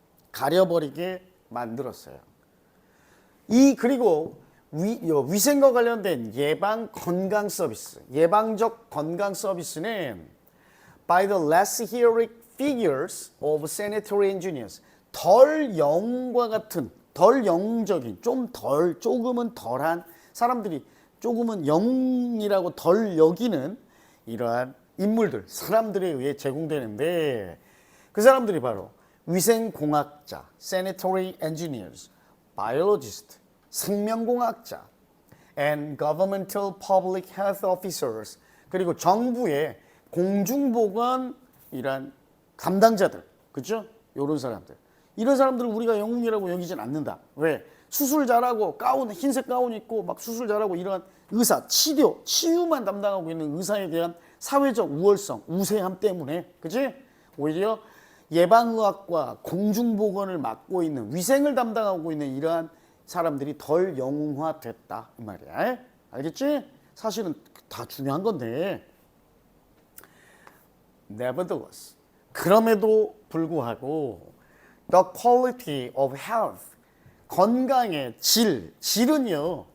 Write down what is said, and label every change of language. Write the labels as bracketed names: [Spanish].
[Korean] 가려버리게 만들었어요. 그리고 위생과 관련된 예방 건강 서비스, 예방적 건강 서비스는 [English] by the less heroic figures of sanitary engineers. [Korean] 덜 영과 같은, 덜 영적인, 조금은 덜한 사람들이 조금은 영이라고 덜 여기는 이러한 인물들, 사람들에 의해 제공되는데 그 사람들이 바로 위생공학자, [English] sanitary engineers, biologist, [Korean] 생명공학자, [English] and governmental public health officers, [Korean] 그리고 정부의 공중보건 이란 담당자들, 그죠? 이런 사람들. 이런 사람들을 우리가 영웅이라고 여기진 않는다. 왜? 수술 잘하고 흰색 가운 입고 막 수술 잘하고 이러한 의사, 치유만 담당하고 있는 의사에 대한 사회적 우월성, 우세함 때문에, 그치? 오히려 예방의학과 공중보건을 맡고 있는, 위생을 담당하고 있는 이러한 사람들이 덜 영웅화됐다 이 말이야. 알겠지? 사실은 다 중요한 건데. [English] Nevertheless, [Korean] 그럼에도 불구하고 [English] the quality of health, [Korean] 건강의 질은요.